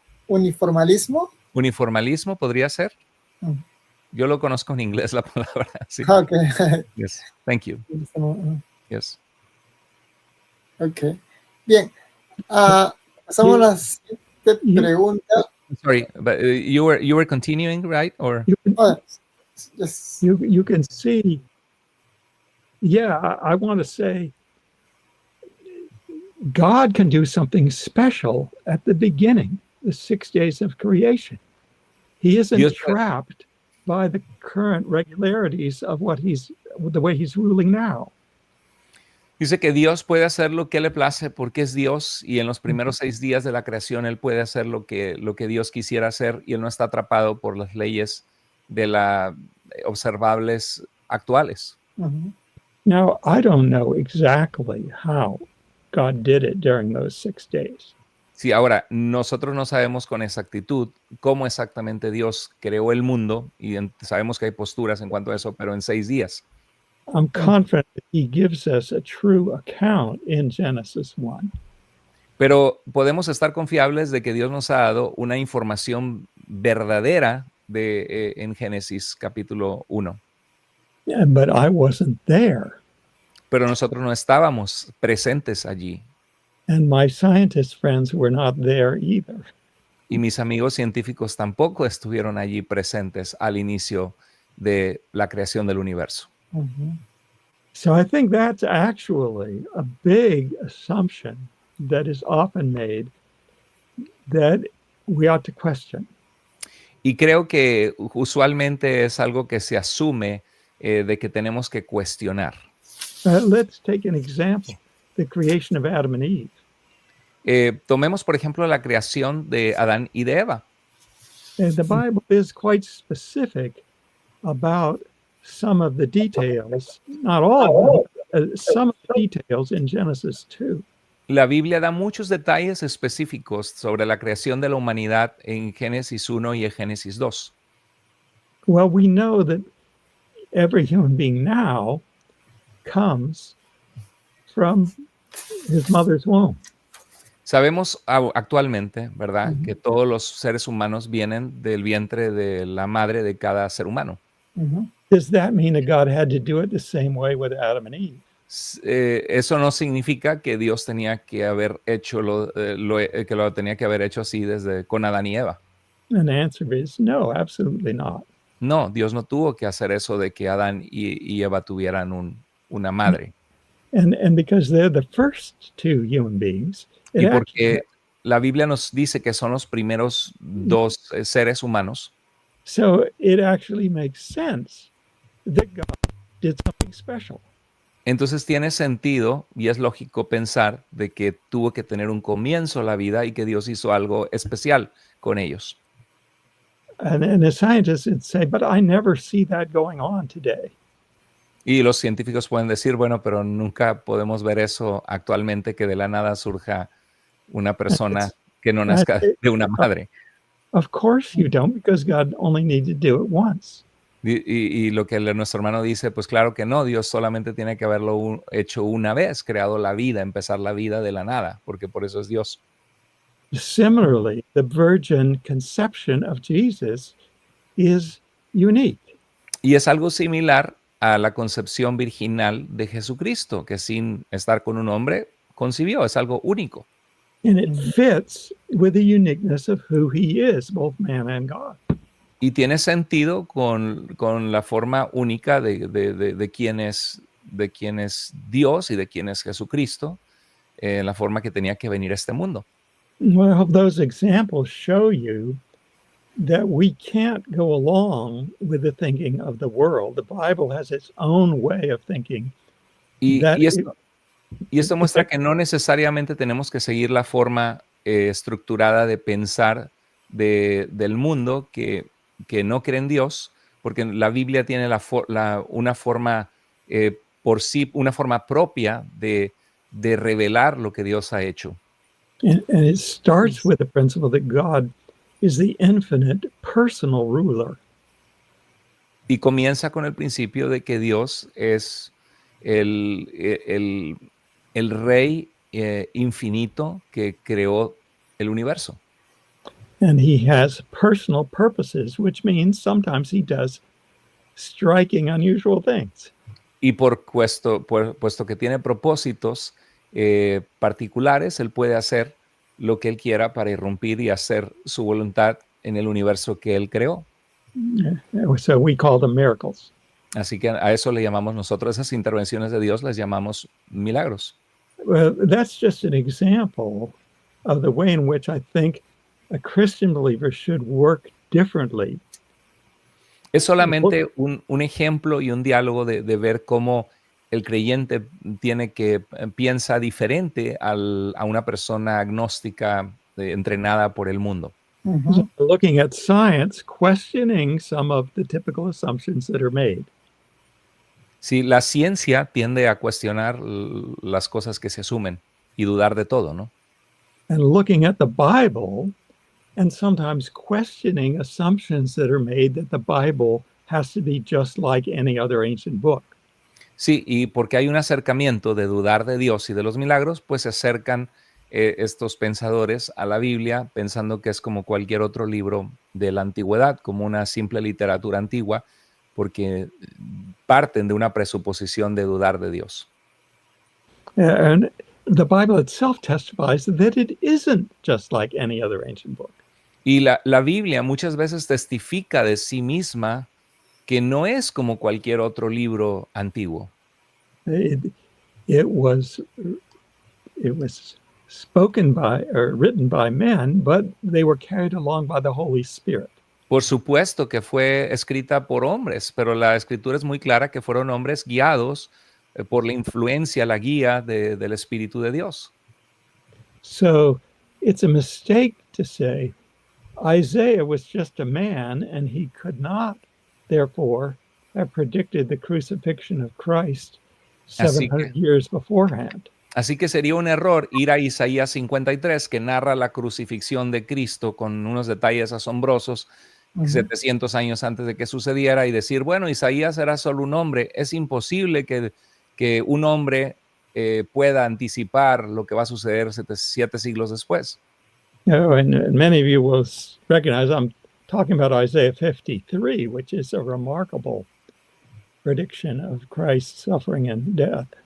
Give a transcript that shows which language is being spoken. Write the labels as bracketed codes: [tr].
[es] ¿Uniformalismo? ¿Uniformalismo podría ser? Yo lo conozco en inglés, la palabra. Sí. [en] Okay. Yes, thank you. Yes. [es] Okay. Bien. Pasamos a la siguiente pregunta. [en] Sorry, but you were continuing, right? Or Yes. You can see. Yeah, I want to say God can do something special at the beginning, the 6 days of creation. He isn't trapped by the current regularities of the way he's ruling now. [es] Dice que Dios puede hacer lo que le place porque es Dios y en los primeros 6 días de la creación Él puede hacer lo que Dios quisiera hacer y Él no está atrapado por las leyes de observables actuales. [en] Now, I don't know exactly how God did it during those 6 days. [es] Sí, ahora, nosotros no sabemos con exactitud cómo exactamente Dios creó el mundo y sabemos que hay posturas en cuanto a eso, pero en 6 días. [en] I'm confident that he gives us a true account in Genesis 1. [es] Pero podemos estar confiables de que Dios nos ha dado una información verdadera en Génesis capítulo 1. [en] But I wasn't there. [es] Pero nosotros no estábamos presentes allí. [en] And my scientist friends were not there either. [es] Y mis amigos científicos tampoco estuvieron allí presentes al inicio de la creación del universo. [en] So I think that's actually a big assumption that is often made that we ought to question. [es] Y creo que usualmente es algo que se asume de que tenemos que cuestionar. [en] Let's take an example, the creation of Adam and Eve. [es] Tomemos, por ejemplo, la creación de Adán y de Eva. [en] The Bible is quite specific about some of the details, not all, some of the details in Genesis 2. [es] La Biblia da muchos detalles específicos sobre la creación de la humanidad en Génesis 1 y en Génesis 2. [en] Well, we know that every human being now comes from his mother's womb. [es] Sabemos actualmente, ¿verdad?, que todos los seres humanos vienen del vientre de la madre de cada ser humano. [en] Does that mean that God had to do it the same way with Adam and Eve? [es] Eso no significa que Dios tenía que haber hecho que lo tenía que haber hecho así con Adán y Eva. [en] And the answer is no, absolutely not. [es] No, Dios no tuvo que hacer eso de que Adán y Eva tuvieran una madre. [en] And because they're the first two human beings, [es] y porque la Biblia nos dice que son los primeros dos seres humanos. [en] So it actually makes sense that God did something special. [es] Entonces tiene sentido y es lógico pensar de que tuvo que tener un comienzo la vida y que Dios hizo algo especial con ellos. [en] And the scientists would say, but I never see that going on today. [es] Y los científicos pueden decir, bueno, pero nunca podemos ver eso actualmente, que de la nada surja una persona que no nazca de una madre. [en] Of course you don't, because God only needed to do it once. [es] Y lo que nuestro hermano dice, pues claro que no, Dios solamente tiene que haberlo hecho una vez, creado la vida, empezar la vida de la nada, porque por eso es Dios. [en] Similarly, the virgin conception of Jesus is unique. [es] Y es algo similar a la concepción virginal de Jesucristo, que sin estar con un hombre concibió, es algo único. [en] And it fits with the uniqueness of who he is, both man and God. [es] Y tiene sentido con la forma única de quién es Dios y de quién es Jesucristo, la forma que tenía que venir a este mundo. [en] Well, those examples show you that we can't go along with the thinking of the world. The Bible has its own way of thinking. [es] Y esto muestra que no necesariamente tenemos que seguir la forma estructurada de pensar del mundo que no cree en Dios, porque la Biblia tiene una forma por sí, una forma propia de revelar lo que Dios ha hecho. [en] And it starts with the principle that God is the infinite personal ruler. [es] Y comienza con el principio de que Dios es el rey infinito que creó el universo. [en] And he has personal purposes, which means sometimes he does striking, unusual things. [es] Y puesto que tiene propósitos particulares, él puede hacer lo que él quiera para irrumpir y hacer su voluntad en el universo que él creó. [en] So we call them miracles. [es] Así que a eso le llamamos nosotros, esas intervenciones de Dios las llamamos milagros. [en] Well, that's just an example of the way in which I think a Christian believer should work differently. [es] Es solamente un ejemplo y un diálogo de ver cómo el creyente piensa diferente a una persona agnóstica entrenada por el mundo. [en] So looking at science, questioning some of the typical assumptions that are made. [es] Sí, la ciencia tiende a cuestionar las cosas que se asumen y dudar de todo, ¿no? [en] And looking at the Bible and sometimes questioning assumptions that are made that the Bible has to be just like any other ancient book. [es] Sí, y porque hay un acercamiento de dudar de Dios y de los milagros, pues se acercan estos pensadores a la Biblia pensando que es como cualquier otro libro de la antigüedad, como una simple literatura antigua, porque parten de una presuposición de dudar de Dios. [en] And the Bible itself testifies that it isn't just like any other ancient book. [es] Y la Biblia muchas veces testifica de sí misma que no es como cualquier otro libro antiguo. [en] It was spoken by or written by men, but they were carried along by the Holy Spirit. [es] Por supuesto que fue escrita por hombres, pero la escritura es muy clara que fueron hombres guiados por la influencia, la guía del Espíritu de Dios. [en] So it's a mistake to say Isaiah was just a man and he could not, therefore, have predicted the crucifixion of Christ 700 years beforehand. [es] Así que sería un error ir a Isaías 53, que narra la crucifixión de Cristo con unos detalles asombrosos 700 años antes de que sucediera y decir, bueno, Isaías era solo un hombre. Es imposible que un hombre pueda anticipar lo que va a suceder 7 siglos después. [en] And many of you will recognize I'm talking about Isaiah 53, which is a remarkable prediction of Christ's suffering and death.